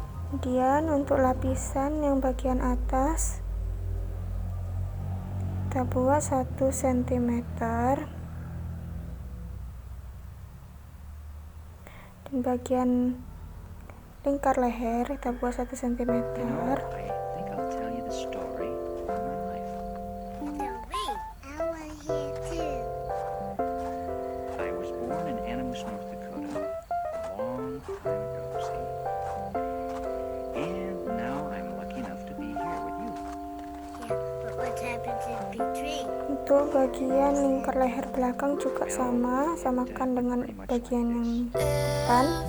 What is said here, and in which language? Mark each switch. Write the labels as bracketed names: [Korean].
[Indonesian] Kemudian untuk lapisan yang bagian atas kita buat 1 cm, dan bagian lingkar leher kita buat 1 cm. [English] I think I'll tell you the story of my life. Tell me. I want to hear too. I was born in Animus, North Dakota, a long time ago, see? And now I'm lucky enough to be here with you. Yeah, but what happens in between? [Indonesian] Untuk bagian lingkar leher belakang juga sama, samakan dengan bagian yang depan.